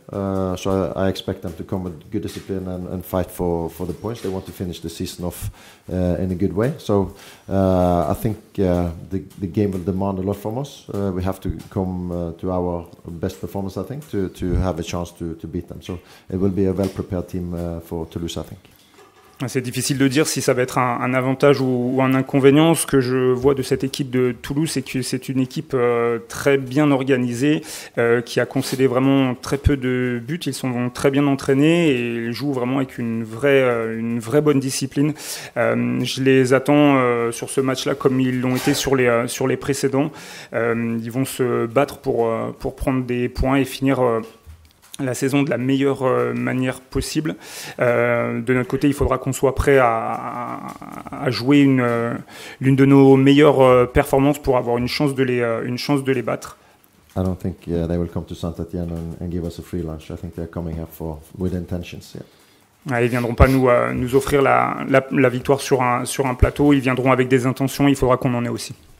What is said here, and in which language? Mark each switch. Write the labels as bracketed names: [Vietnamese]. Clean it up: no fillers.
[English] So I expect them to come with good discipline and fight for the points. They want to finish the season off in a good way. So I think the game will demand a lot from us. We have to come to our best performance, I think, to have a chance to beat them. So it will be a well-prepared team for Toulouse, I think. [French] C'est difficile de dire si ça va être un avantage ou un inconvénient. Ce que je vois de cette équipe de Toulouse, c'est que c'est une équipe très bien organisée, qui a concédé vraiment très peu de buts. Ils sont très bien entraînés et ils jouent vraiment avec une vraie bonne discipline. Je les attends sur ce match-là comme ils l'ont été sur les précédents. Ils vont se battre pour prendre des points et finir la saison de la meilleure manière possible. De notre côté, il faudra qu'on soit prêt à jouer l'une de nos meilleures performances pour avoir une chance de les battre. [English] I don't think they will come to Saint-Étienne and give us a free lunch. I think they're coming here with intentions. Yeah. [French] Ils viendront pas nous offrir la victoire sur un plateau. Ils viendront avec des intentions. Il faudra qu'on en ait aussi.